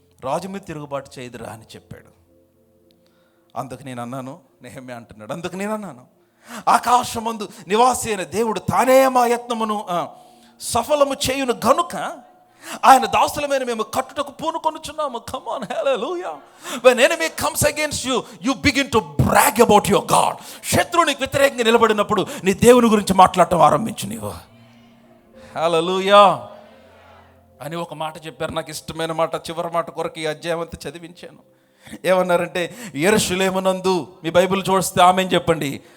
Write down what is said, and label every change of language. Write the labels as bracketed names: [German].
[Telugu] రాజు మీద తిరుగుబాటు చేయదురా అని చెప్పాడు. అందుకు నేను అన్నాను, నెహెమ్యా అంటున్నాడు, అందుకు నేను అన్నాను, ఆకాశమందు నివాసి అయిన దేవుడు తానే మా యత్నమును సఫలము చేయును గనుక ఆయన దాసులమైన మేము కట్టుటకు పూనుకొనుచున్నాము. [English] Come on, hallelujah. when enemy comes against you, you begin to brag about your God. [Telugu] శత్రువునికి వ్యతిరేకంగా నిలబడినప్పుడు నీ దేవుని గురించి మాట్లాడటం ఆరంభించు నీవు. హల్లెలూయా అని ఒక మాట చెప్పారు, నాకు ఇష్టమైన మాట. చివరి మాట కొరకు ఈ అధ్యాయం అంతా చదివించాను. ఏమన్నారంటే, యెరూషలేమునందు, మీ బైబిల్ చూస్తే ఆమెన్ చెప్పండి.